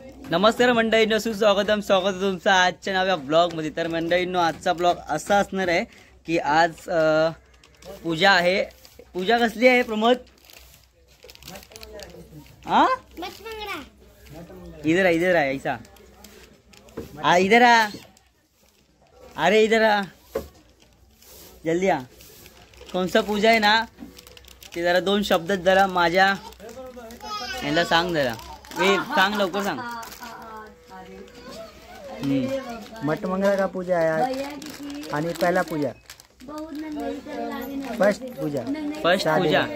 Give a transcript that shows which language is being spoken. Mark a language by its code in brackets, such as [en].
[mr] नमस्कार मंडळींनो, सुस्वागतम स्वागत तुमचं आजच्या नव्या ब्लॉगमध्ये। तर मंडळींनो, आजचा ब्लॉग असा असणार आहे की आज पूजा आहे। पूजा कसली आहे प्रमोद? [hi] हाँ इधर आ ऐसा इधर आ, अरे इधर आ, जल्दी आ। कौन सा [mr] पूजा आहे ना ते जरा दोन शब्द जरा माझ्या यांना सांग, जरा सांग, लवकर सांग। मठ मंगला का पूजा आहे आणि पहिला पूजा, फर्स्ट पूजा